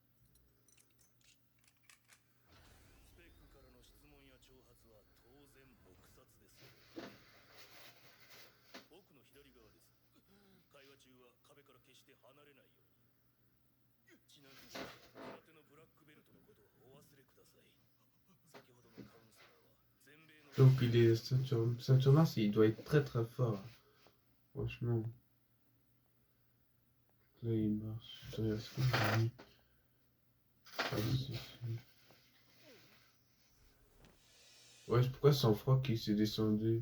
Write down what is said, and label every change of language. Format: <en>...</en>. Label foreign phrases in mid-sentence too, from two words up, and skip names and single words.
<ja>スペックからの質問や挑発は当然黙殺です。奥の左側です。会話中は壁から決して離れないように。ちなみに空手のブラックベルトのことはお忘れください。先ほどのカウンセラーは全米の</ja> <fr>Donc il est ceinture noire, il doit être très très fort. Franchement. Là il marche. Attends, est-ce qu'il a mis... Ah, si, si. Ouais, pourquoi son froc qui s'est descendu?</fr>